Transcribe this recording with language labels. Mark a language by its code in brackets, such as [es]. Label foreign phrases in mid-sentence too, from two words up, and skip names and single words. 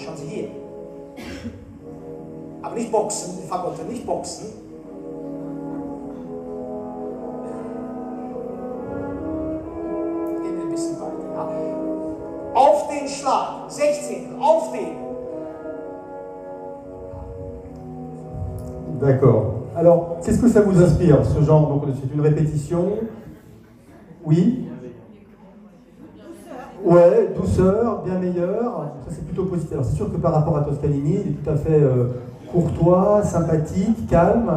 [de] Schauen Sie hier. Aber nicht boxen, Fagotto, nicht boxen. Gehen wir ein bisschen weiter. Ja. Auf den Schlag, 16, auf den. [fr] D'accord. Alors, qu'est-ce que ça vous inspire, ce genre? Donc, c'est une répétition. Oui. Ouais, douceur, bien meilleur. Ça, c'est plutôt positif. Alors, c'est sûr que par rapport à Toscanini, il est tout à fait courtois, sympathique, calme.